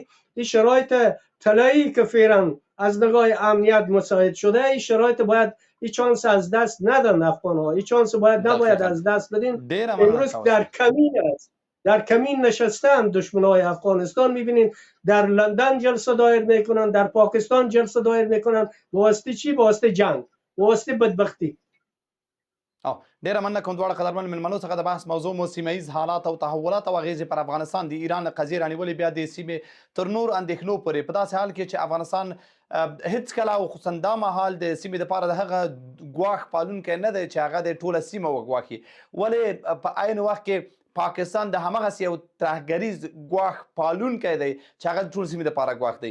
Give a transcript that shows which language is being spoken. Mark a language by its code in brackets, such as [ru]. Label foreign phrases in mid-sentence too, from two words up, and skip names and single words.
[fa] این شرایط طلایی که فعلا از نگاه امنیت مساعد شده، این شرایط باید این چانس از دست ندن افغان‌ها، این چانس نباید از دست بدین. امروز در کمین است، در کمین نشستن دشمنای افغانستان. میبینین در لندن جلسه دایر میکنن، در پاکستان جلسه دایر میکنن، واسطه چی؟ واسطه جنگ، واسطه بدبختی. [ps] ډیره مننه کوم دواړه قدرمن مېلمنو څخه. د بحث موضوع مو سیمه ییز حالات او تحولات او اغیزې پر افغانستان د ایران قضیې رانیولې بیا د سیمې تر نور اندېښنو پورې په داسې حال کې چې افغانستان هیڅکله او خصوصا دا مهال د سیمې دپاره د هغه ګواښ پالونکی نه دی چې هغه د ټوله سیمه وګواښي، ولې په عین وخت کې پاکستان د همغسې یو ترهګریز ګواښ پالونکی دی چې هغه د ټول سیمې دپاره ګواښ دی.